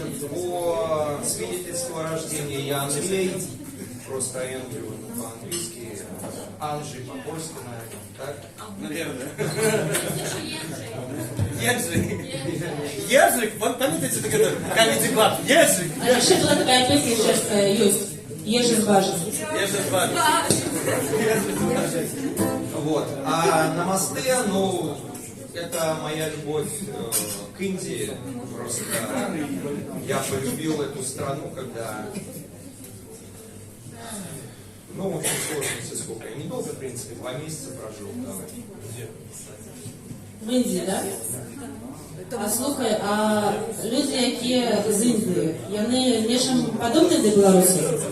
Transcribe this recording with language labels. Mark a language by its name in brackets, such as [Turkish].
[Russian] По свидетельству о рождении я Андрей, просто Эндрю по-английски, Анжи по-польски, наверное, так? Наверное. Ежик, помните такой Comedy Club? Ежик. [Ukrainian] А ще була така пісня чешська, Юсть. [Russian] Ежик важен. Ежик важен. Вот. А Намасте, ну, это моя любовь к Индии. Просто я полюбил эту страну, когда... Ну, в общем, сложности сколько. Я недолго, в принципе, 2 месяца прожил там. [Ukrainian] В Індії, так? А слухай, а люди, які з Індії, вони нечим подобні до Білорусі?